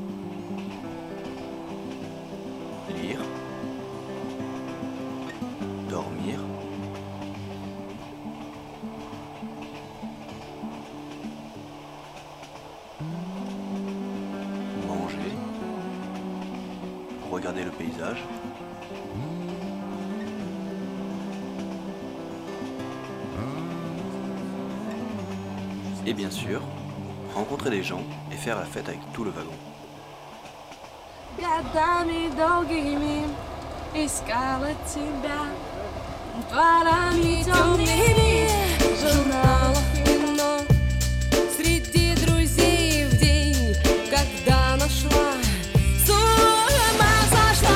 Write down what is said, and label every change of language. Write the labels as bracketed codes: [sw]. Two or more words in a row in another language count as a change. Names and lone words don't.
[fr] Lire, dormir, manger, regarder le paysage, et bien sûr, rencontrer des gens et faire la fête avec tout le wagon. [ru] Годами долгими искала тебя, дворами темными журналов вино, среди друзей в день, когда нашла, с ума сошла.